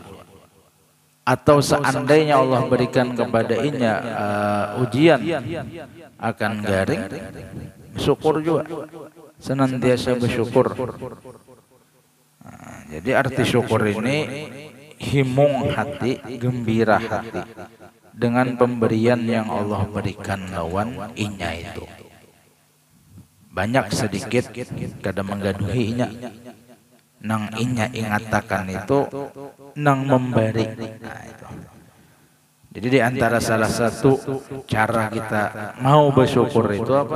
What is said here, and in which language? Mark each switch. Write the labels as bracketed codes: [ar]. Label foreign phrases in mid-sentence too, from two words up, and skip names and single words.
[id] Atau seandainya Allah berikan kepadanya ujian akan garing, bersyukur juga, senantiasa bersyukur. Nah, jadi arti syukur ini [bjn] himung hati, [id] gembira hati dengan pemberian yang Allah berikan [bjn] lawan inya itu. Banyak sedikit kada menggaduhinya, nang inya ingatakan itu nang memberi. Nah, itu. [id] Jadi di antara salah satu cara kita mau bersyukur itu apa?